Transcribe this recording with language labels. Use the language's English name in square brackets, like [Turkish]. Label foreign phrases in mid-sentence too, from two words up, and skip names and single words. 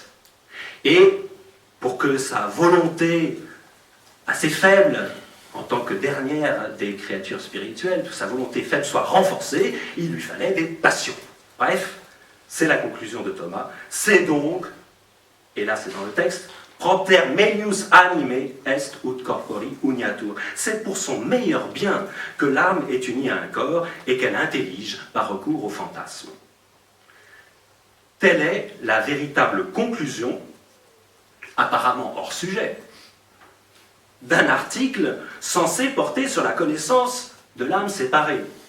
[French] Et pour que sa volonté assez faible, en tant que dernière des créatures spirituelles, que sa volonté faible soit renforcée, il lui fallait des passions. Bref, c'est la conclusion de Thomas. C'est donc, et là c'est dans le texte, [Latin] propter melius anime est ut corpori uniatur. [French] C'est pour son meilleur bien que l'âme est unie à un corps et qu'elle intellige par recours au fantasme. Telle est la véritable conclusion, apparemment hors sujet, d'un article censé porter sur la connaissance de l'âme séparée.